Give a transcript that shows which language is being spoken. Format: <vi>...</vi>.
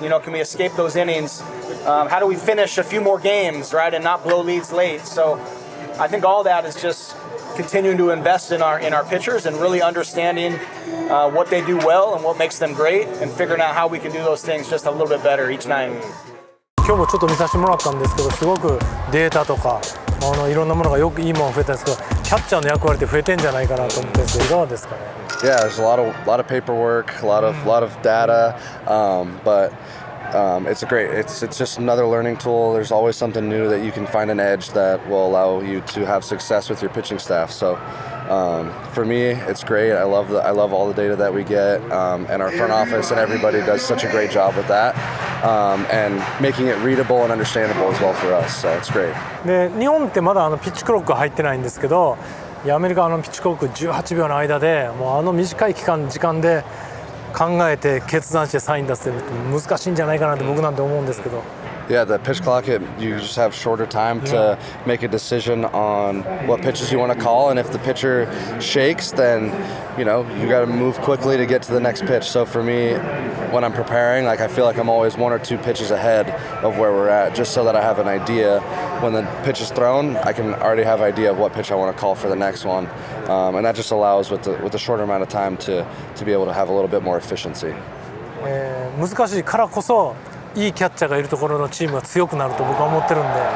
<en>You know, can we escape those innings? How do we finish a few more games, right, and not blow leads late? So I think all that is just continuing to invest in our pitchers and really understanding what they do well and what makes them great, and figuring out how we can do those things just a little bit better each night.</en> <ja>今日もちょっと見させてもらったんですけど、すごくデータとかいろんなものがよくいいものが増えたんですけど、キャッチャーの役割って増えてんじゃないかなと思ってるんですけど、いかがですかね。</ja> <en>Yeah, there's a lot of paperwork, a lot of data, but it's just another learning tool. There's always something new that you can find an edge that will allow you to have success with your pitching staff. So for me, it's great. I love all the data that we get, and our front office and everybody does such a great job with that, and making it readable and understandable as well for us. So it's great.</en> <ja>で、日本ってまだピッチクロック入ってないんですけど、アメリカピッチクロック18秒の間でもう短い時間で考えて決断してサイン出せるって難しいんじゃないかなって僕なんて思うんですけど。</ja> <en>Yeah, the pitch clock, you just have shorter time to make a decision on what pitches you want to call, and if the pitcher shakes, then you got to move quickly to get to the next pitch. So for me, when I'm preparing, like I feel like I'm always 1 or 2 pitches ahead of where we're at, just so that I have an idea when the pitch is thrown. I can already have an idea of what pitch I want to call for the next one, and that just allows with the shorter amount of time to be able to have a little bit more efficiency.</en> <ja>難しいからこそいいキャッチャーがいるところのチームは強くなると僕は思ってるんで。</ja>